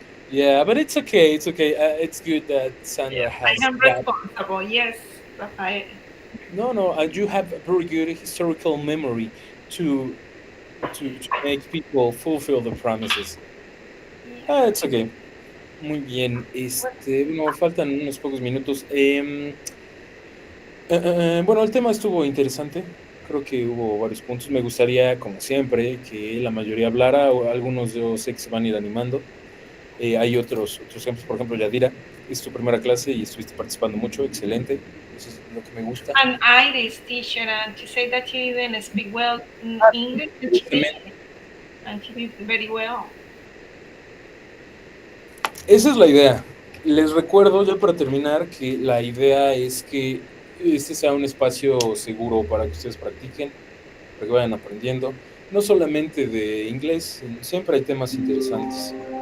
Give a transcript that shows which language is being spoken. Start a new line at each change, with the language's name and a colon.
English: Yeah, but it's okay. It's okay. It's good that Sandra I has am that. responsible. Yes, Rafael. No. You have a very good historical memory to to make people fulfill the promises. It's okay.
Spanish: Muy bien. Bueno, faltan unos pocos minutos. Bueno, el tema estuvo interesante. Creo que hubo varios puntos. Me gustaría, como siempre, que la mayoría hablara, o algunos yo sé que se van a ir animando. Hay otros ejemplos, por ejemplo, Yadira, es tu primera clase y estuviste participando mucho, excelente. Eso es lo que me gusta.
English: An Irish teacher, and she said that she didn't speak well English, and she did very well.
Spanish: Esa es la idea. Les recuerdo, ya para terminar, que la idea es que este sea un espacio seguro para que ustedes practiquen, para que vayan aprendiendo, no solamente de inglés, siempre hay temas interesantes.